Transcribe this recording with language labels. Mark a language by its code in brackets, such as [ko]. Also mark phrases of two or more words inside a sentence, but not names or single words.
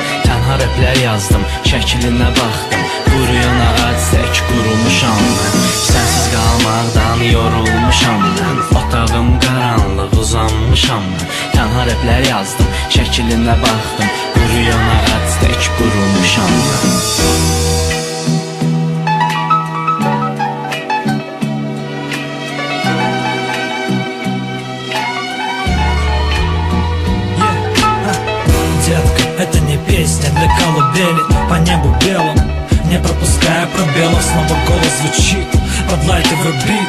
[az] Tənha rəplər yazdım, şəklinə baxdım, quruyan ağac tək qurumuşam mən. Sənsiz qalmaqdan yorulmuşam mən, otağım qaranlıq, uzanmışam mən. Tənha rəplər yazdım, şəklinə baxdım, quruyan ağac tək qurumuşam mən. [ru] Это не песня для колыбели по небу белому, не пропуская пробелов, снова голос звучит под лайтовый бит.